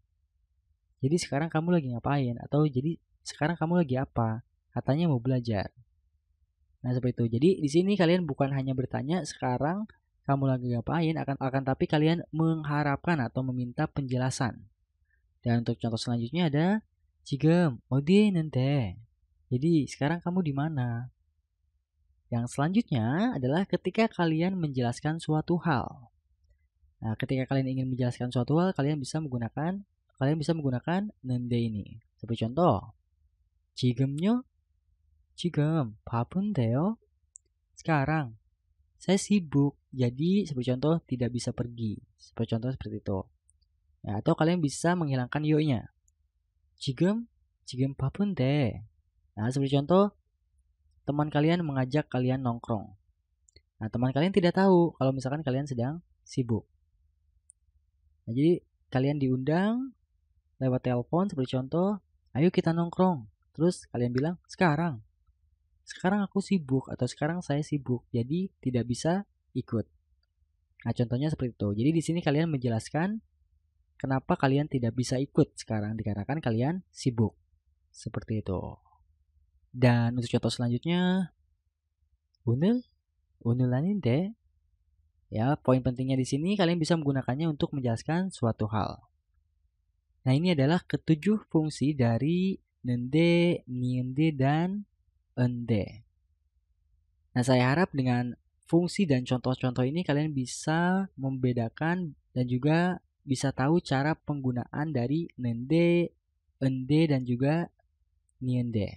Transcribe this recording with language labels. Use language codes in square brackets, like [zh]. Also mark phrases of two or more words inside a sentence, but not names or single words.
[id] Jadi sekarang kamu lagi ngapain? Atau jadi sekarang kamu lagi apa? Katanya mau belajar. Nah, seperti itu. Jadi di sini kalian bukan hanya bertanya sekarang kamu lagi ngapain, akan tapi kalian mengharapkan atau meminta penjelasan. Dan untuk contoh selanjutnya ada [ko] 지금 어디에 있는데? [id] Jadi sekarang kamu di mana? Yang selanjutnya adalah ketika kalian menjelaskan suatu hal. Nah, ketika kalian ingin menjelaskan suatu hal, kalian bisa menggunakan nende ini. Seperti contoh, [ko] 지금요? 지금 바쁜데요? [id] Sekarang, saya sibuk. Jadi, seperti contoh, tidak bisa pergi. Seperti contoh seperti itu. Ya, atau kalian bisa menghilangkan yo-nya. [ko] 지금, 지금 바쁜데. [id] Nah, seperti contoh, teman kalian mengajak kalian nongkrong. Nah, teman kalian tidak tahu kalau misalkan kalian sedang sibuk. Nah, jadi kalian diundang lewat telepon seperti contoh, ayo kita nongkrong. Terus kalian bilang, sekarang aku sibuk atau sekarang saya sibuk, jadi tidak bisa ikut. Nah, contohnya seperti itu. Jadi di sini kalian menjelaskan kenapa kalian tidak bisa ikut sekarang dikarenakan kalian sibuk. Seperti itu. Dan untuk contoh selanjutnya, [ko] 오늘 아닌데. [id] Ya, poin pentingnya di sini kalian bisa menggunakannya untuk menjelaskan suatu hal. Nah, ini adalah ketujuh fungsi dari nende, niende, dan ende. Nah, saya harap dengan fungsi dan contoh-contoh ini kalian bisa membedakan dan juga bisa tahu cara penggunaan dari nende, ende, dan juga niende.